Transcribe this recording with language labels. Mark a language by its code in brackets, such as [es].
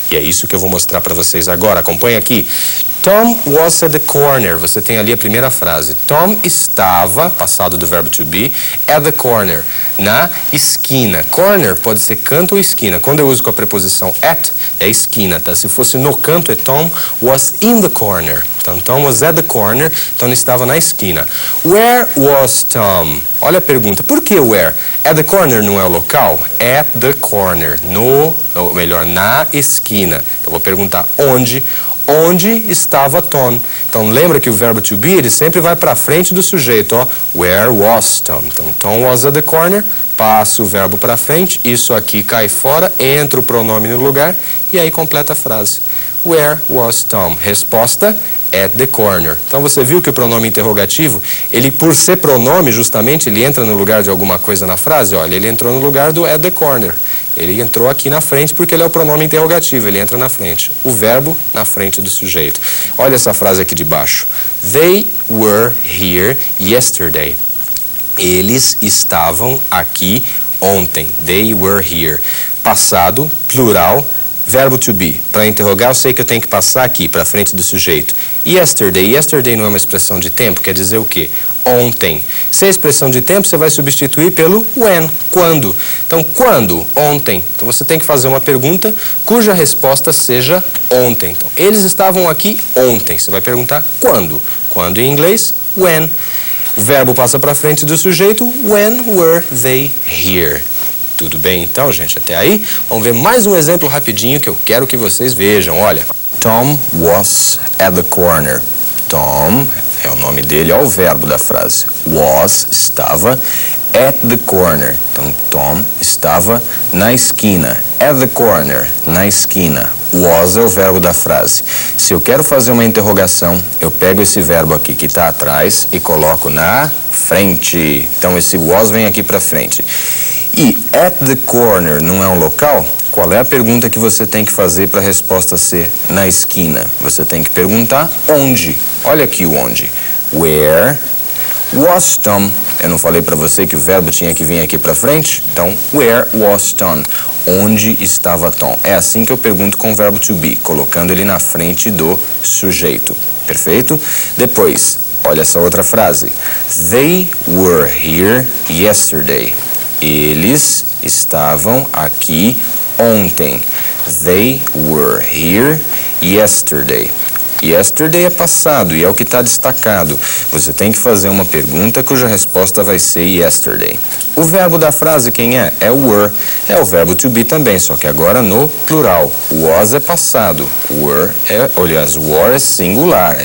[pt] E é isso que eu vou mostrar para vocês agora. Acompanha aqui. [en] Tom was at the corner. [pt] Você tem ali a primeira frase. Tom estava, passado do verbo to be, [en] at the corner, [pt] na esquina. Corner pode ser canto ou esquina. Quando eu uso com a preposição at, é esquina, tá? Se fosse no canto, é [en] Tom was in the corner. [pt] Então, [en] Tom was at the corner, [pt] então ele estava na esquina. [en] Where was Tom? [pt] Olha a pergunta, por que where? [en] At the corner [pt] não é o local? At the corner, ou melhor, na esquina. Eu vou perguntar onde estava Tom. Então, lembra que o verbo to be, ele sempre vai para frente do sujeito, ó. [en] Where was Tom? [pt] Então, Tom was at the corner, passa o verbo para frente, isso aqui cai fora, entra o pronome no lugar, e aí completa a frase. [en] Where was Tom? [pt] Resposta, [en] at the corner. [pt] Então, você viu que o pronome interrogativo, ele, por ser pronome, justamente, ele entra no lugar de alguma coisa na frase. Olha, ele entrou no lugar do [en] at the corner. [pt] Ele entrou aqui na frente porque ele é o pronome interrogativo, ele entra na frente. O verbo na frente do sujeito. Olha essa frase aqui de baixo. [en] They were here yesterday. [pt] Eles estavam aqui ontem. [en] They were here. [pt] Passado, plural, verbo to be. Para interrogar, eu sei que eu tenho que passar aqui, para frente do sujeito. Yesterday. Yesterday não é uma expressão de tempo, quer dizer o quê? Ontem. Se é expressão de tempo, você vai substituir pelo when, quando. Então, quando? Ontem. Então, você tem que fazer uma pergunta cuja resposta seja ontem. Então, eles estavam aqui ontem. Você vai perguntar quando. Quando em inglês, when. O verbo passa para frente do sujeito, [en] when were they here? [pt] Tudo bem então, gente? Até aí? Vamos ver mais um exemplo rapidinho que eu quero que vocês vejam. Olha, [en] Tom was at the corner. [pt] Tom é o nome dele, é o verbo da frase. Was, estava, [en] at the corner. [pt] Então, Tom estava na esquina. [en] At the corner, [pt] na esquina. Was é o verbo da frase. Se eu quero fazer uma interrogação, eu pego esse verbo aqui que está atrás e coloco na frente. Então, esse was vem aqui para frente. E at the corner não é um local? Qual é a pergunta que você tem que fazer para a resposta ser na esquina? Você tem que perguntar onde. Olha aqui o onde. [en] Where was Tom? [pt] Eu não falei para você que o verbo tinha que vir aqui para frente? Então, [en] where was Tom? [pt] Onde estava Tom? É assim que eu pergunto com o verbo to be, colocando ele na frente do sujeito. Perfeito? Depois, olha essa outra frase. [en] They were here yesterday. [pt] Eles estavam aqui ontem. [en] They were here yesterday. [pt] Yesterday é passado e é o que está destacado. Você tem que fazer uma pergunta cuja resposta vai ser yesterday. O verbo da frase quem é? É were. É o verbo to be também, só que agora no plural. Was é passado. Were é, aliás, were é singular.